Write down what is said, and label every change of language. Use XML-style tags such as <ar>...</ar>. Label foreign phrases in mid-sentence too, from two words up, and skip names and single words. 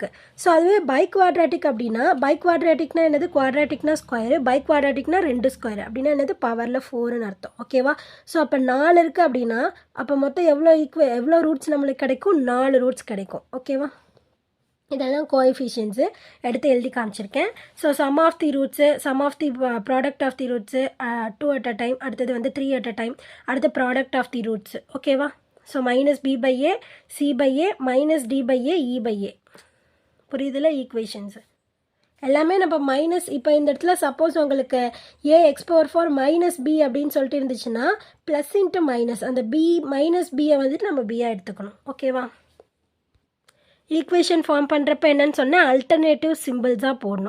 <ta>ஸோ அதுவே</ta> <en>bi quadratic</en> <ta>அப்படின்னா, பை குவாட்ராட்டிக்னா என்னது? குவாட்ராட்டிக்னா ஸ்கொயரு, பை குவாட்ராட்டிக்னா 2 ஸ்கொயர் அப்படின்னா என்னது? பவரில் 4ன்னு அர்த்தம். ஓகேவா? ஸோ அப்போ 4 இருக்குது அப்படின்னா அப்போ மொத்தம் எவ்வளோ ரூட்ஸ் நம்மளுக்கு கிடைக்கும்? 4 ரூட்ஸ் கிடைக்கும். ஓகேவா? இதெல்லாம் கோஎஃபிஷியன்ஸு எடுத்து எழுதி காமிச்சிருக்கேன்.</ta> <en>so sum of the roots, sum of the product of the roots 2 at a time,</en> <ta>அடுத்தது வந்து</ta> <en>3 at a time, அடுத்து product of the roots. ஓகேவா?</en> <ta>ஸோ -b/a c/a -d/a e/a. புரியுதுல ஈக்குவேஷன்ஸு எல்லாமே நம்ம மைனஸ். இப்போ இந்த இடத்துல சப்போஸ் உங்களுக்கு a(x⁴ -b அப்படின்னு சொல்லிட்டு இருந்துச்சுன்னா</ta> <en>plus into minus,</en> <ta>அந்த b -bயை வந்துட்டு நம்ம b-ஆ எடுத்துக்கணும். ஓகேவா?</ta> <en>equation form</en> <ta>பண்ணுறப்ப என்னன்னு சொன்னால்</ta> <en>alternative symbols</en> <ta>போடணும்.</ta>